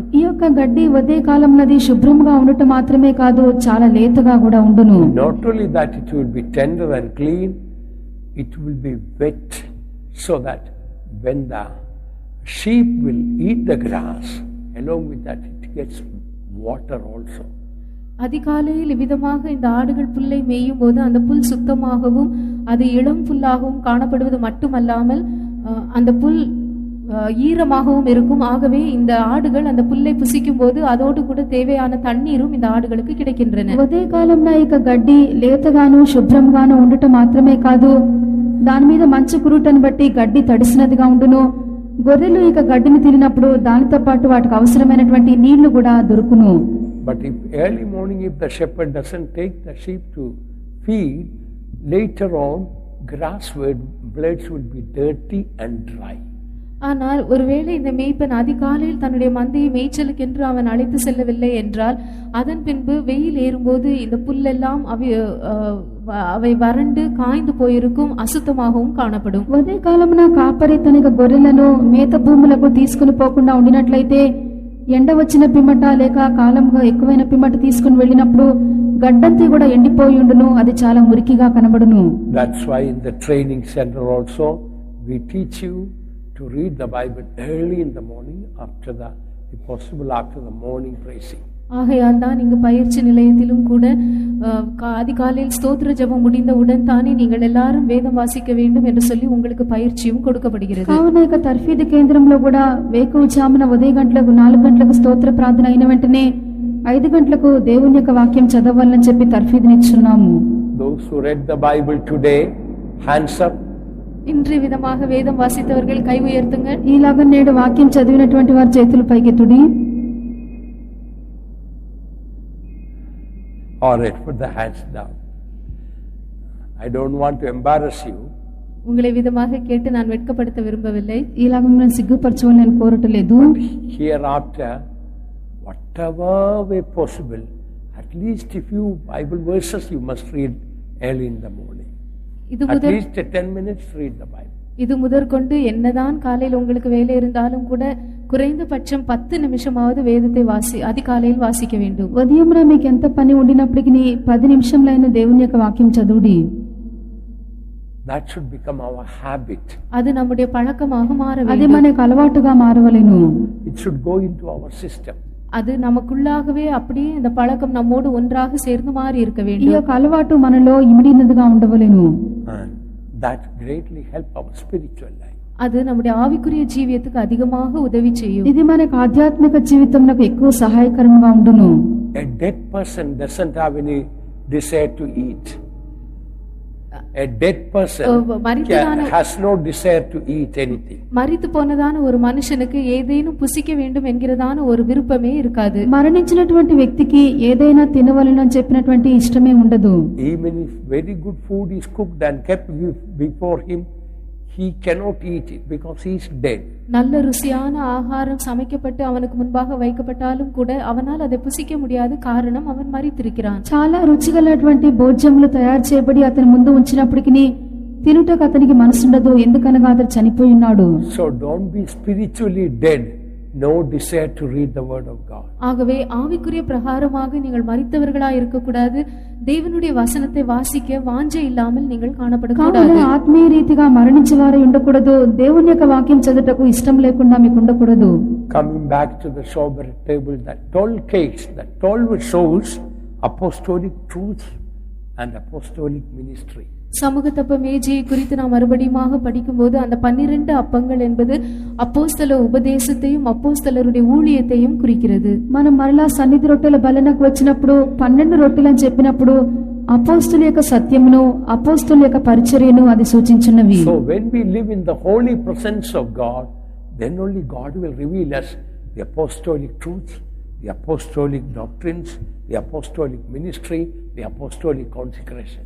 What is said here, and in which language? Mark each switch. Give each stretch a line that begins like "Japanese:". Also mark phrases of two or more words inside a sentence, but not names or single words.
Telugu: ఈ యొక్క గడ్డి ఉదయ కాలమునది శుభ్రంగా ఉండటం మాత్రమే కాదు, చాలా లేతగా కూడా ఉండును.
English: Not only that it will be tender and clean, it will be wet, so that when the sheep will eat the grass, along with that it gets water also.
Tamil: அதிகாலையில் இவ்விதமாக இந்த ஆடுகள் புல்லை மேயும் போது அந்த புல் சுத்தமாகவும் அது இளம் புல்லாகவும் காணப்படுவது மட்டுமல்லாமல் அந்த புல் ஈரமாகவும் இருக்கும். ஆகவே இந்த ஆடுகள் அந்த புல்லை புசிக்கும் போது அதோடு கூட தேவையான தண்ணீரும் இந்த ఆడుகளுக்கு கிடைக்கின்றன.
Telugu: ఉదయ కాలంలో ఇక గడ్డి లేతగాను శుభ్రంగాను ఉండటం మాత్రమే కాదు, దాని మీద మంచు కురుటను బట్టి గడ్డి తడిసినదిగా ఉండును. గొర్రెలు ఇక గడ్డిని తినినప్పుడు దానితో పాటు వాటికి అవసరమైనటువంటి నీళ్లు కూడా దొరుకును.
English: But if early morning, if the shepherd doesn't take the sheep to feed, later on grass blades will be dirty and dry.
Tamil: ஆனால் ஒருவேளை இந்த மேய்ப்பன் அதிகாலையில் தன்னுடைய மந்தையை மேய்ச்சலுக்கென்று அவன் அழைத்து செல்லவில்லை என்றால் அதன் பின்பு வெயில் ஏறும்போது இந்த புல்லெல்லாம் அவை வறண்டு காய்ந்து போயிருக்கும், அசுத்தமாகவும் காணப்படும்.
Telugu: ఉదయ కాలమున కాపరి తన గొర్రెలను మేత భూములకు తీసుకుని పోకుండా ఉండినట్లయితే ఎండ వచ్చిన పిమ్మట లేక కాలంగా ఎక్కువైన పిమ్మట తీసుకుని వెళ్ళినప్పుడు గడ్డంతా కూడా ఎండిపోయి ఉండును, అది చాలా మురికిగా కనబడును.
English: That's why in the training center also we teach you to read the Bible early in the morning, if possible after the morning praising.
Tamil: ஆகையால் தான் இங்கு பயிற்சி நிலையத்திலும் கூட அதிகாலையில் ஸ்தோத்திர ஜெபம் முடிந்தவுடன் தானே நீங்கள் எல்லாரும் வேதம் வாசிக்க வேண்டும் என்று சொல்லி உங்களுக்கு பயிற்சியும் கொடுக்கப்படுகிறது.
Telugu: కావున ఇక తర్ఫీదు కేంద్రంలో కూడా వేకువజామున ఉదయం 4 గంటలకు స్తోత్ర ప్రార్థన అయిన వెంటనే 5 గంటలకు దేవుని యొక్క వాక్యం చదవాలని చెప్పి తర్ఫీదునిచ్చున్నాము.
English: Those who read the Bible today, hands up.
Tamil: இன்று விதமாக வேதம் வாசித்தவர்கள் கை உயர்த்துங்கள்.
Telugu: ఈలాగా నేడు వాక్యం చదివినటువంటి వారి చేతులు పైకెత్తుడి.
English: All right, put the hands down. I don't want to embarrass you.
Tamil: உங்களை விதமாக கேட்டு நான் வெட்கப்படுத்த விரும்பவில்லை.
Telugu: ఇలాగ మిమ్మల్ని సిగ్గుపరచవాలని నేను కోరటలేదు.
English: Hereafter, whatever way possible, at least a few Bible verses you must read early in the morning. At least 10 minutes read the Bible.
Tamil: இது முதற்கொண்டு என்னதான் காலையில் உங்களுக்கு வேலை இருந்தாலும் கூட குறைந்தபட்சம் 10 நிமிஷமாவது வேதத்தை அதிகாலையில் வாசிக்க வேண்டும்.
Telugu: ఉదయంలో మీకు ఎంత పని ఉండినప్పటికీ 10 నిమిషంలైన దేవుని యొక్క వాక్యం చదువుడి.
English: That should become our habit.
Tamil: அது நம்முடைய பழக்கமாக மாற வேண்டும்.
Telugu: అది మనకు అలవాటుగా మారవలెను.
English: It should go into our system.
Tamil: அது நமக்குள்ளாகவே அப்படியே இந்த பழக்கம் நம்மோடு ஒன்றாக சேர்ந்து மாறி இருக்க
Telugu: ఈ
Tamil: வேண்டும்.
Telugu: యొక్క అలవాటు మనలో ఇమిడినదిగా ఉండవలెను.
English: And that greatly help our spiritual life.
Tamil: அது நம்முடைய ஆவிக்குரிய ஜீவியத்துக்கு அதிகமாக உதவி செய்யும்.
Telugu: ఇది మనకు ఆధ్యాత్మిక జీవితంలో ఎక్కువ సహాయకరంగా ఉండును.
English: A dead person doesn't have any desire to eat. A dead person has no desire to eat anything.
Tamil: மரித்து போனதான ஒரு மனுஷனுக்கு ஏதேனும் புசிக்க வேண்டும் என்கிறதான ஒரு விருப்பமே இருக்காது.
Telugu: మరణించినటువంటి వ్యక్తికి ఏదైనా తినవలెను అని చెప్పినటువంటి ఇష్టమే ఉండదు.
English: Even if very good food is cooked and kept before him, he cannot eat it because he is dead.
Tamil: நல்ல ருசியான ஆகாரம் சமைக்கப்பட்டு அவனுக்கு முன்பாக வைக்கப்பட்டாலும் கூட அவனால் அதை புசிக்க முடியாது. காரணம் அவன் மரித்திருக்கிறான்.
Telugu: చాలా రుచిగలటువంటి భోజ్యములు తయారు చేయబడి అతని ముందు ఉంచినప్పటికీ తినుటకు అతనికి మనసుండదు, ఎందుకనగా అతను చనిపోయి ఉన్నాడు.
English: So don't be spiritually dead, no desire to read the word of God.
Tamil: ஆகவே ஆவிக்குரிய பிரகாரமாக நீங்கள் மரித்தவர்களாய் இருக்கக்கூடாது. தேவனுடைய வசனத்தை வாசிக்க வாஞ்சை இல்லாமல் நீங்கள் காணப்படக்கூடாது.
Telugu: ఆత్మీయ రీతిగా మరణించేవారు ఉండకూడదు. దేవుని యొక్క వాక్యం చదువుటకు ఇష్టం లేకుండా మీకు ఉండకూడదు.
English: Coming back to the showbread table, that 12 cakes, that 12 shows apostolic truth and apostolic ministry.
Tamil: சமூகத்தப்ப மேஜையை குறித்து நாம் மறுபடியுமாக படிக்கும்போது அந்த 12 அப்பங்கள் என்பது அப்போஸ்தல உபதேசத்தையும் அப்போஸ்தலருடைய ஊழியத்தையும் குறிக்கிறது.
Telugu: మనం మరలా సన్నిధి రొట్టెల బలనకు వచ్చినప్పుడు 12 రొట్టెలు అని చెప్పినప్పుడు అపోస్తలుల యొక్క సత్యమును అపోస్తలుల యొక్క పరిచర్యను అది సూచించున్నవి.
English: So when we live in the holy presence of God, then only God will reveal us the apostolic truth, the apostolic doctrines, the apostolic ministry, the apostolic consecration.